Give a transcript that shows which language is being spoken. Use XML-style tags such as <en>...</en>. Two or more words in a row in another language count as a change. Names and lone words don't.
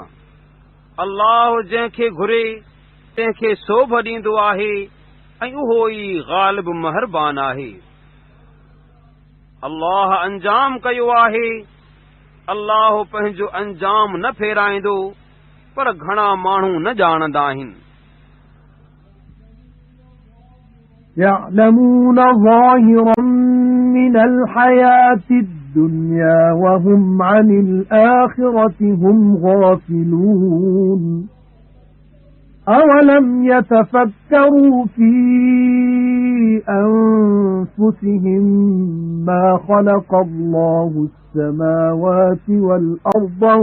<sd>अल्लाह जंहिंखे घुरे तंहिंखे सोभ ॾींदो आहे ऐं उहो ई ग़ालिब महरबान आहे। अल्लाह अंजाम कयो आहे, अल्लाह पंहिंजो अंजाम न फेराईंदो, पर घणा माण्हू न ॼाणंदा आहिनि।</sd> <ar>يعلمون ظاهرا من الحياة الدنيا وهم عن الآخرة هم غافلون. أولم يتفكروا في أنفسهم ما خلق الله السماوات والأرض</ar>